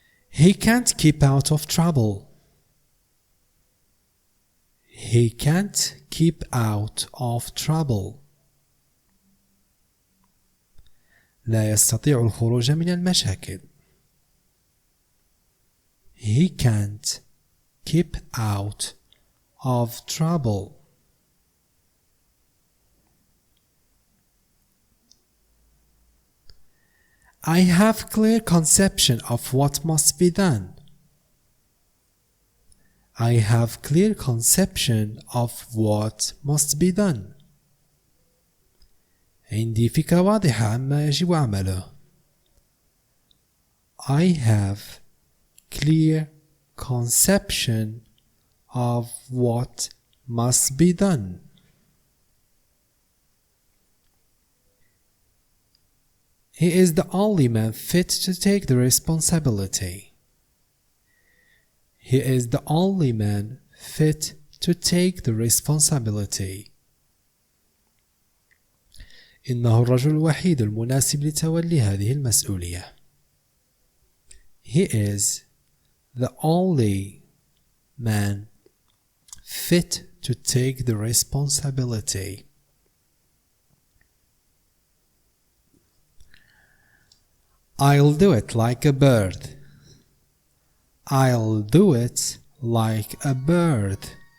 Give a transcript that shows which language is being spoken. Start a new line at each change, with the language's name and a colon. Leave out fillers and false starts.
English: He can't keep out of trouble. He can't keep out of trouble.
Arabic: لا يستطيع الخروج من المشاكل.
English: He can't keep out of trouble. I have clear conception of what must be done. I have clear conception of what must be done.
Arabic: عندي فكرة واضحة عما يجب عمله.
English: I have clear conception of what must be done. He is the only man fit to take the responsibility. He is the only man fit to take the responsibility.
Arabic: إنه الرجل الوحيد المناسب لتولي هذه المسؤولية.
English: He is the only man fit to take the responsibility. I'll do it like a bird. I'll do it like a bird.